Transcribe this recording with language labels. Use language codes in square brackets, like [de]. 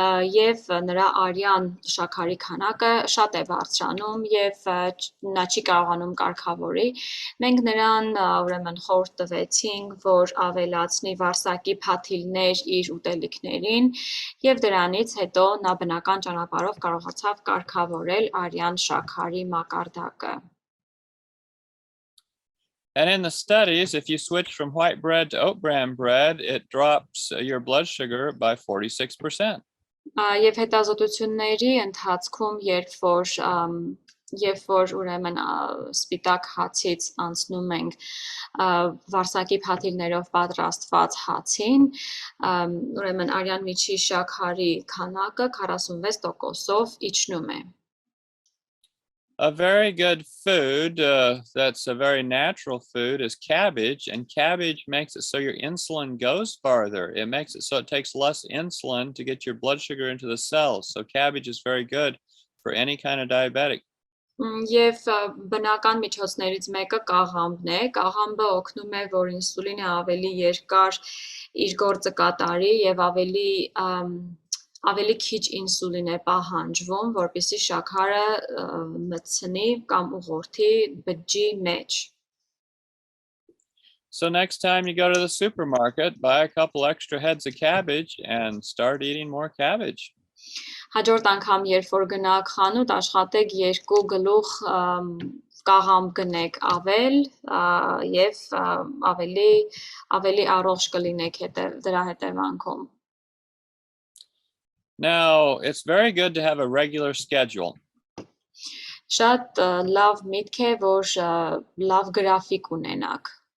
[hy] եւ նրա արյան շաքարի քանակը շատ է բարձրանում եւ նա չի կարողանում կարգավորի։ Մենք նրան ուրեմն խորհուրդ տվեցինք, որ ավելացնի վարսակի փաթիլներ իր ուտելիքներին եւ դրանից հետո նա բնական ճանապարհով կարողացավ կարգավորել արյան շաքարի մակարդակը։ [en] And in the studies, if you switch from white bread to oat bran bread, it drops your blood sugar by 46%. [hy] Եվ հետազոտությունների ընթացքում, երբ որ ուրեմն սպիտակ հացից անցնում ենք վարսակի փաթիլներով պատրաստված հացին, ուրեմն արյան միջի շաքարի քանակը 46%-ով իջնում է։ [en] A very good food that's a very natural food is cabbage, and cabbage makes it so your insulin goes farther. It makes it so it takes less insulin to get your blood sugar into the cells. So cabbage is very good for any kind of diabetic. [hy] Եվ բնական միջոցներից մեկը կաղամբն է։ Կաղամբը օգնում է, որ ինսուլինը ավելի երկար իր գործը կատարի եւ ավելի ավելի քիչ ինսուլին է պահանջվում, որպեսզի շաքարը մտցնի կամ ուղղորդի բջջի մեջ։ [en] So next time you go to the supermarket, buy a couple extra heads of cabbage and start eating more cabbage. [hy] Հաջորդ անգամ, երբ որ գնաք խանութ, աշխատեք 2 գլուխ կաղամբ գնեք ավել եւ ավելի առողջ կլինեք դրա հետևանքով։ [en] Now, it's very good to have a regular schedule. [hy] Շատ լավ միտք է, որ լավ գրաֆիկ ունենաք։